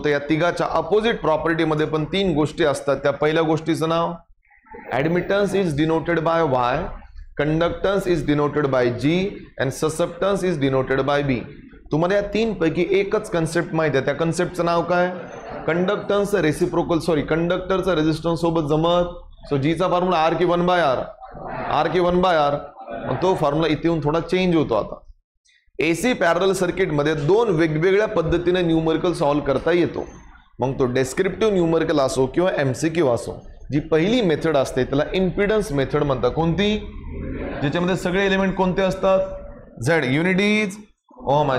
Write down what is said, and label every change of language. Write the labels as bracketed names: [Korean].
[Marathi] तर या तिघाच्या अपोजिट प्रॉपर्टीमध्ये पण 3 गोष्टी असतात. त्या पहिल्या गोष्टीचं नाव [English] Admittance is denoted by Y, conductance is denoted by G and susceptance is denoted by B. [Marathi] तुम्हाला या 3 पैकी एकच कन्सेप्ट माहिती आहे. त्या कन्सेप्टचं नाव काय? कंडक्टन्स रेसिप्रोकल कंडक्टरचा रेझिस्टन्स सोबत जमत. सो जीचा फॉर्म्युला आर की 1 बाय आर, आर की 1 बाय आर. तो फॉर्म्युला इथे येऊन थोडा चेंज होतो. आता एसी पॅरल सर्किटमध्ये 2 वेगवेगळ्या पद्धतीने न्यूमरिकल सॉल्व्ह करता येतो. मग तो डेस्क्रिप्टिव्ह न्यूमरिकल असो किंवा MCQ असो. जी पहिली मेथड असते त्याला इम्पिडन्स मेथड म्हणतात. कोणती? ज्याच्यामध्ये सगळे एलिमेंट कोणते असतात? Z, [English] Unit is ohm.